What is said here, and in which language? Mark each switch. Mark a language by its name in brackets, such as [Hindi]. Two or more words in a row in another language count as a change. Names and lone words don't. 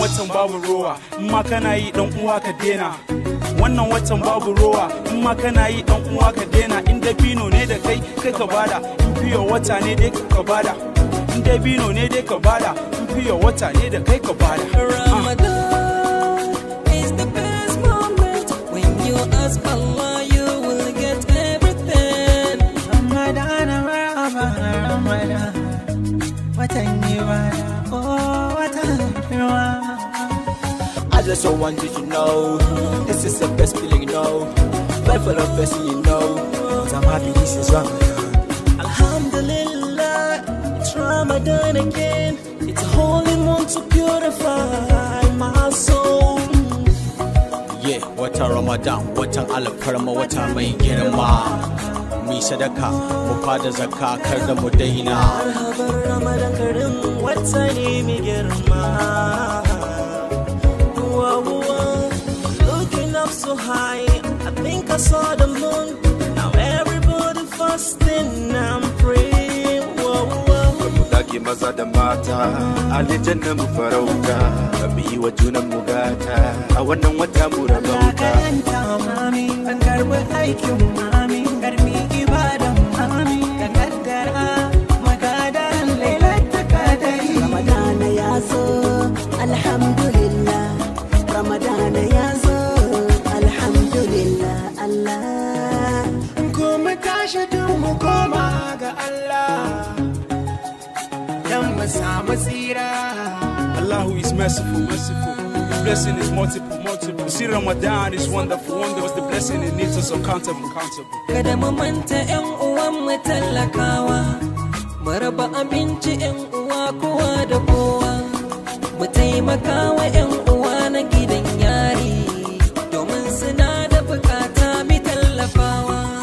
[Hausa] watan babu rowa, in ma kana yi dan uwa ka dena. Wannan watan babu rowa, in ma kana yi dan uwa ka dena. In dabino ne da kai, kai ka bada. In fiyo wata ne dai ka bada. In dabino ne dai ka bada. In fiyo wata ne da kai ka bada. Ah. [English] Ramadan is the best moment. When you ask Allah, you will get everything. [Hausa] Ramadan, Ramadan, Ramadan, watan ibada, oh, watan girma. [English] I just so want you to know, this is the best feeling, you know. Fight for the best, you know. 'Cause I'm happy this is Ramadan. Alhamdulillah, it's Ramadan again. It's a holy month to purify my soul. Yeah, [Hausa] watan Ramadan, watan alfarma, wata mai girma. Mu yi sadaka, mu fada zakka, kar da mu daina. Marhaban Ramadan, karim wata ne mai girma. [English] Wow, wow, looking up so high, I think I saw the moon. Now everybody fasting and praying. Wow, wow. [Hausa] Mu dage maza da mata, aljanna mu farauta. Mu yi wa junan mu gata, a wannan wata mu Allah rabauta. ka yanta mu, amin. An karɓi aikin mu, amin. Karɓi ibadan mu, amin. Ka kaddara mu ga daren Lailatul Qadari. Ramadana ya zo, alhamdulillah. Ramadana ya zo, alhamdulillah, Allah. Ko mu tashi duk mu koma ga Allah, dan mu samu tsira. [English] Allah is merciful, merciful. His blessing is multiple, multiple. See, Ramadan is wonderful, wonderful. The blessing it needs us uncountable, countable. [Hausa] Kada mu manta ƴan uwan mu talakawa. Mu raba abinci ƴan uwa kowa da kowa. Mu taimaka wa ƴan uwa na gidan yari. Domin suna da bukata mu tallafawa.